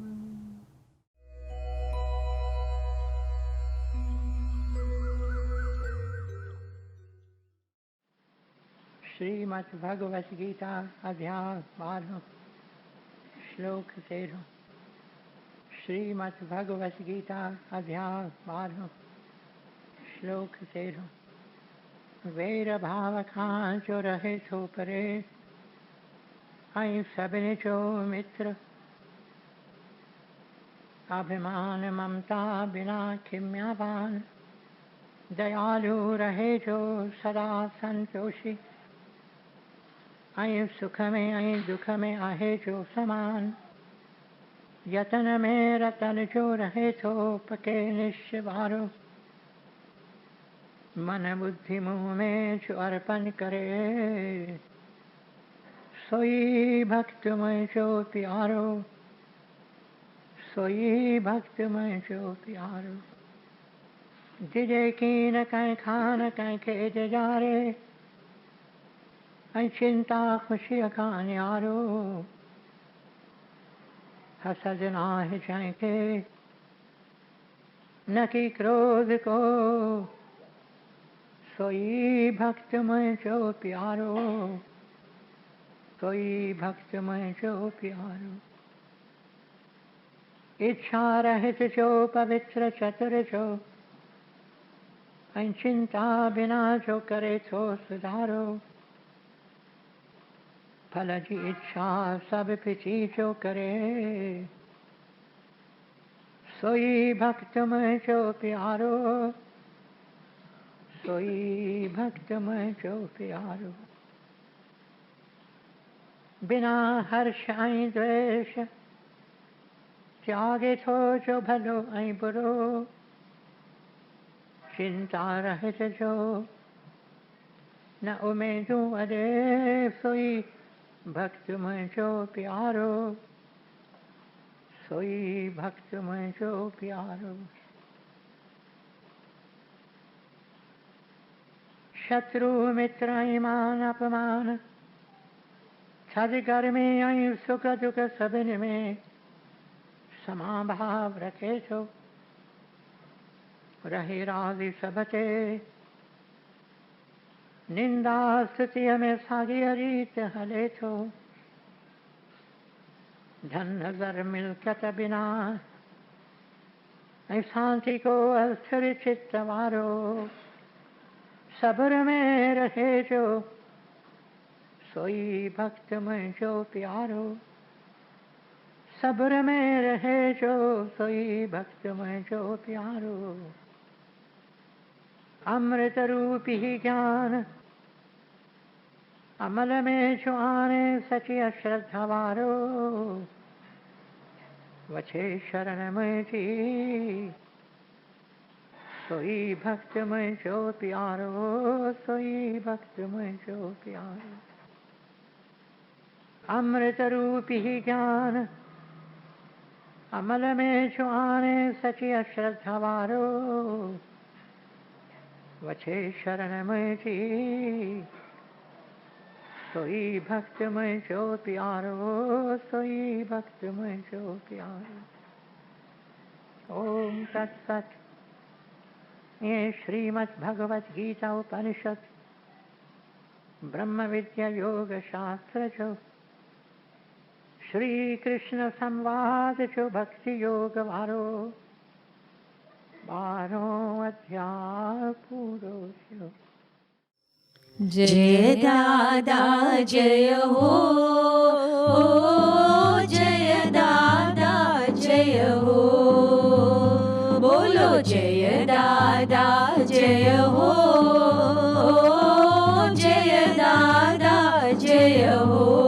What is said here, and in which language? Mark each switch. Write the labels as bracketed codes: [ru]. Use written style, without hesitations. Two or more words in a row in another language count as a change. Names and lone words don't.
[sd] श्रीमद् भगवत गीता अध्याय 12 श्लोक 13। श्रीमद् भगवत गीता अध्याय 12 श्लोक 13। वैर भाव खां जो रहे थो परे, ऐं सभिनी जो मित्र। अभिमान ममता बिना खिम्यावान, दयालु रहे जो सदा संतोषी। ऐं सुख में ऐं दुख में आहे जो समान, यतन में रतन जो रहे थो पके निश्चय वारो। मन बुद्धि मुँह में जो अर्पण करे, सोई भक्त में जो प्यारो। सोई भक्त में जो प्यारो। जिजे कीन कहीं खान कहीं खेज जारे, ऐं चिंता खुशी का न्यारो। हसद नाहि जंहिंखे न कि क्रोध को, सोई भक्त मुंहिंजो प्यारो। सोई भक्त मुंहिंजो प्यारो। इच्छा रहित जो पवित्र चतुर जो, ऐं चिंता बिना जो करे थो सुधारो। फल जी इच्छा सब पिछी जो करे, सोई भक्त मुंहिंजो प्यारो। सोई भक्त मुंहिंजो प्यारो। बिना हर्ष ऐं द्वेष, त्यागे थो जो भलो ऐं बुरो। चिंता रहित जो न उमेदूं अॾे, सोई भक्त मुंहिंजो प्यारो। सोई भक्त मुंहिंजो प्यारो। शत्रु मित्र ऐं मान अपमान, थधि गर्मी ऐं सुख दुख सभिनी में समाभाव रखे थो। रहे राज़ी सब ते, निंदा स्तुतिअ में साॻीअ रीत हले थो। धन ज़र मिल्कत बिना, ऐं शांति को अस्थिर चित्त वारो। सब्र में रहे जो, सोई भक्त मुंहिंजो प्यारो। सब्र में रहे जो, सोई भक्त मुंहिंजो प्यारो। अमृत रूपी ज्ञान अमल में जो आने, सची अश्रद्धा वारो। वछे शरण मुंहिंजी, सोई भक्त मुंहिंजो प्यारो। सोई भक्त मुझो प्यारे। अमृत रूपी ज्ञान अमल में छुआने सचिय श्रद्धा वारो। वछे शरण मुझी सोई भक्त मुझो प्यारो, सोई भक्त मुझो प्यारो। [sa] ओम तत्सत। [sd] ये श्रीमद् भगवत गीता उपनिषद ब्रह्म विद्या योग शास्त्र जो श्री कृष्ण संवाद जो भक्ति योग वारो 12 अध्याय पूरो थयो। [hi] जय दादा जय हो, जय दादा जय हो, बोलो जय दादा जय हो, जय दादा जय हो।